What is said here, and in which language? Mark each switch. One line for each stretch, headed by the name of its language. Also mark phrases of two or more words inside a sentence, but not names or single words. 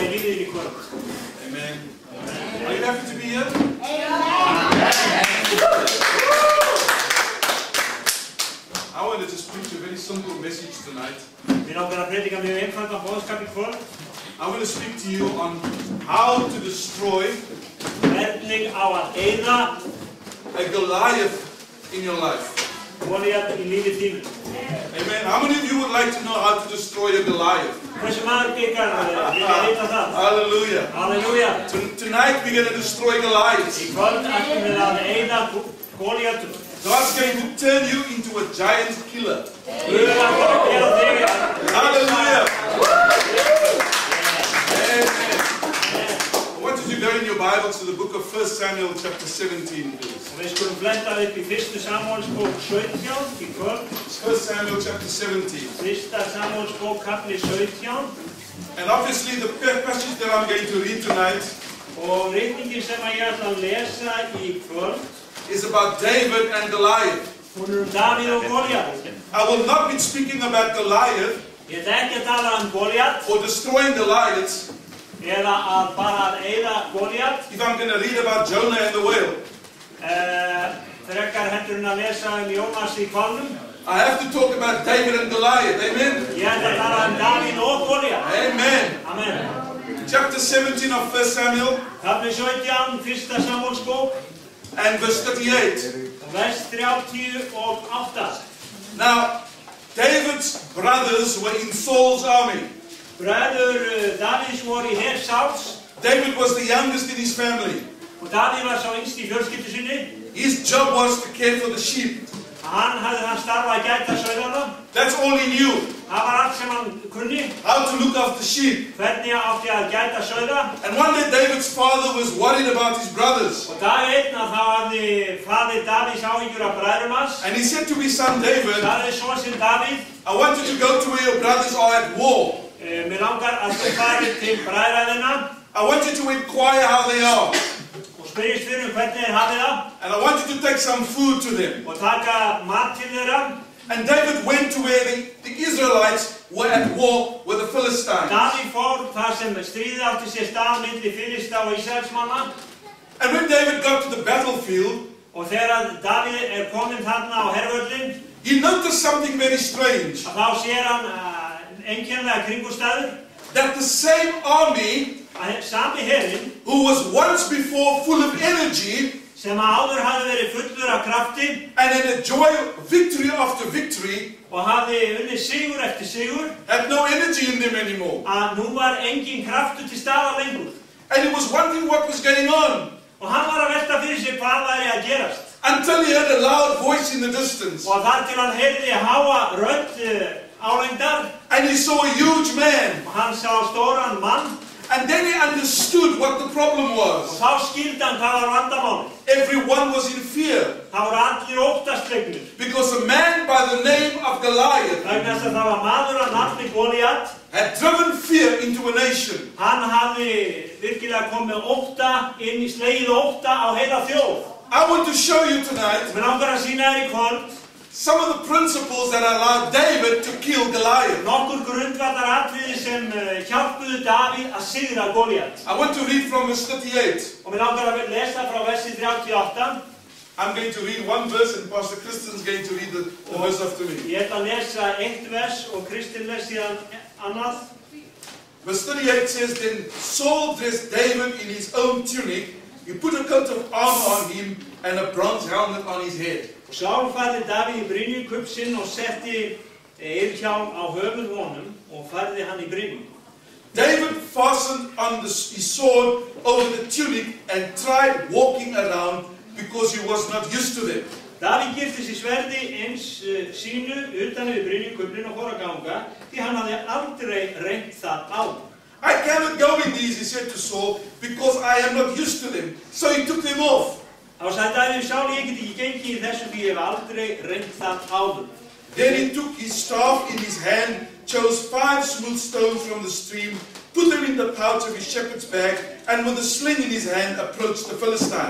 Icelandic: hátíðin í kvöld.
English: Amen. Are you happy to be here? I wanted to speak a very simple message tonight.
Icelandic: Við langar að predika mjög einfaldan boðskap í kvöld.
English: I want to speak to you on how to destroy
Icelandic: Hvernig á að eyða
English: a Goliath in your life.
Icelandic: Goliat í lífi þínu.
English: Amen. How many of you would like to know how to destroy a Goliath?
Icelandic: Hversu margir ykkar vilja vita það?
English: Hallelujah.
Icelandic: Halleluja.
English: Tonight we're going to destroy Goliath.
Icelandic: Í kvöld ætlum við að eyða Goliatum.
English: God's going to turn you into a giant killer.
Icelandic: Guð er að gera þig að
English: Hallelujah. Amen. I want you to go in your Bible to the book of 1 Samuel chapter 17, please.
Icelandic: Og við skulum fletta upp í 1. Samúelsbók 17 í kvöld.
English: 1 Samuel chapter 17.
Icelandic: 1. Samúelsbók kapli 17.
English: And obviously the passage that I'm going to read tonight
Icelandic: Og ritningin sem ég ætla að lesa í kvöld
English: is about David and Goliath.
Icelandic: hún Davíð og Goliat.
English: I will not be speaking about Goliath
Icelandic: Ég ætla ekki að tala Goliat
English: or destroying Goliaths
Icelandic: eða að bara að eyða Goliat.
English: if I'm going to read about Jonah and the whale.
Icelandic: Frekar heldur en að lesa Jónas í hvalnum.
English: I have to talk about David and Goliath. Amen.
Icelandic: Ég ætla að tala Davíð og Goliat.
English: Amen. Amen. Chapter 17 of 1 Samuel
Icelandic: Kapli 17, 1. Samúelsbók
English: and verse 38.
Icelandic: og vers 38.
English: Now, David's brothers were in Saul's army.
Icelandic: Bræður Davíðs voru í her Sáls
English: David was the youngest in his family.
Icelandic: og Davíð var sá yngst í fjölskyldu sinni.
English: His job was to care for the sheep.
Icelandic: Hann starfað að gæta sauðanna.
English: That's all he knew.
Icelandic: Það var allt sem hann kunni.
English: How to look after sheep.
Icelandic: Hvernig átti að gæta sauða.
English: And one day David's father was worried about his brothers.
Icelandic: Og dag einn að þá hafði faðir Davíðs áhyggjur af bræðrum hans.
English: And he said to his son David,
Icelandic: Sagði son sinn Davíð,
English: I want you to go to where your brothers are at war.
Icelandic: Mér langar að þú farir til bræðraðina
English: I want you to inquire how they are.
Icelandic: og spyrjast fyrir hvernig þeir hafið það
English: And I want you to take some food to them.
Icelandic: og taka mat til þeirra.
English: And David went to where the Israelites were at war with the Philistines.
Icelandic: Davíð fór þar sem stríðið átti sér stað milli Filista og Ísraelsmanna.
English: And when David got to the battlefield,
Icelandic: Og þegar Davíð kominn þarna á hervöllin,
English: he noticed something very strange.
Icelandic: þá sér hann einkennilega kringumstæður.
English: That the same army
Icelandic: Að sami herinn
English: who was once before full of energy
Icelandic: sem áður hafði verið fullur af krafti
English: and had enjoyed victory after victory
Icelandic: og hafði unnið sigur eftir sigur,
English: had no energy in them anymore.
Icelandic: að nú var engin kraftur til staðar lengur.
English: And he was wondering what was going on
Icelandic: Og hann var að velta fyrir sig hvað væri að gerast.
English: until he heard a loud voice in the distance.
Icelandic: Og þar til hann heyrði háa rödd álengdar
English: And he saw a huge man.
Icelandic: og hann sá stóran mann
English: And then he understood what the problem
Icelandic: og
English: was.
Icelandic: þá skildi hann hvað var vandamálið.
English: Everyone was in fear
Icelandic: Það voru allir óttaslegnir.
English: because a man by the name of Goliath
Icelandic: Vegna þess að það var maður að nafni Goliat.
English: had driven fear into a nation.
Icelandic: Hann hafði virkilega komið ótta inn í slegið ótta á heila þjóð.
English: I want to show you tonight
Icelandic: Mér langar að sýna þér í kvöld
English: some of the principles that allowed David to kill Goliath.
Icelandic: nokkur grundvallar atriði sem hjálpuðu Davíð að sigra Goliat.
English: I want to read from verse 38.
Icelandic: Og mér langar að lesa frá versi 38.
English: I'm going to read one verse and Pastor Christian's going to read the verse after me.
Icelandic: Ég ætla að lesa eitt vers og Kristinn les síðan annað.
English: Verse 38 says, Then Saul dressed David in his own tunic. He put a coat of armor on him and a bronze helmet on his head.
Icelandic: Og Sál færði Davíð í brynjukubb sinn og setti ylhjálm á höfuð honum og færði hann í brynju.
English: David fastened on his sword over the tunic and tried walking around because he was not used to them.
Icelandic: Davíð girti sér sverði eins sínu utan við brynjukubbin og fór að ganga því hann hafði aldrei reynt það áður.
English: I cannot go in these, he said to Saul, because I am not used to them. So he took them off.
Icelandic: Þá sagði Davíð Sál, ég get ekki gengið í þessu því ég hef aldrei reynt það áður.
English: Then he took his staff in his hand, chose 5 smooth stones from the stream, put them in the pouch of his shepherd's bag, and with a sling in his hand approached the Philistine.